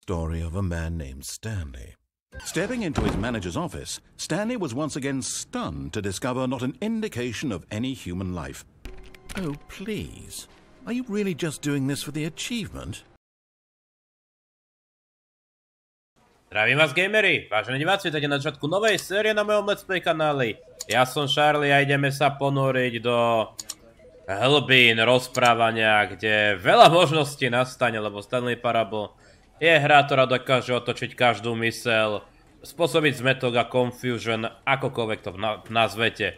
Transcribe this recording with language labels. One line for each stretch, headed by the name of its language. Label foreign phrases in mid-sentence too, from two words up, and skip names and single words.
English: story of a man named Stanley. Stepping into his manager's office, Stanley was once again stunned to discover not an indication of any human life. Oh, please. Are you really just doing this for the achievement?
Slovak: Zdravím vás, gamery! Vážení diváci, vítajte na začiatku novej série na mojom
English: Let's Play
Slovak: kanáli. Ja som Charlie a ideme sa ponoriť do hlbín rozprávania, kde veľa možností nastane, lebo Stanley Parable je hra, ktorá dokáže otočiť každú myseľ, spôsobiť zmetok a confusion, akokoľvek to nazvete.